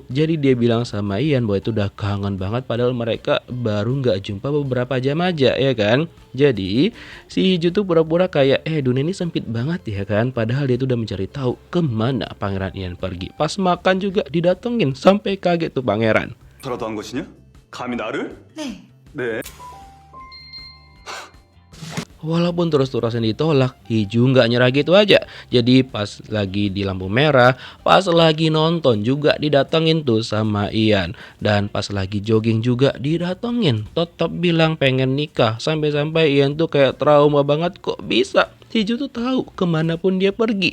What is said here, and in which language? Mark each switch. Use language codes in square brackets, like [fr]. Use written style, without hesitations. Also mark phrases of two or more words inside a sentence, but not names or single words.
[id] Jadi dia bilang sama Ian bahwa itu udah kangen banget, padahal mereka baru nggak jumpa beberapa jam aja ya kan. Jadi si Hiju tuh pura-pura kayak dunia ini sempit banget ya kan, padahal dia tuh udah mencari tahu kemana Pangeran Ian pergi. Pas makan juga didatengin, sampai kaget tuh pangeran. [ko] 저라도 한 것이냐? 감히 나를? 네. 네. [id] Walaupun terus-terusan ditolak, Hiju nggak nyerah gitu aja. Jadi pas lagi di lampu merah, pas lagi nonton juga didatengin tuh sama Ian. Dan pas lagi jogging juga didatengin. Tetap bilang pengen nikah. Sampai-sampai Ian tuh kayak trauma banget, kok bisa. Hiju tuh tahu kemanapun dia pergi.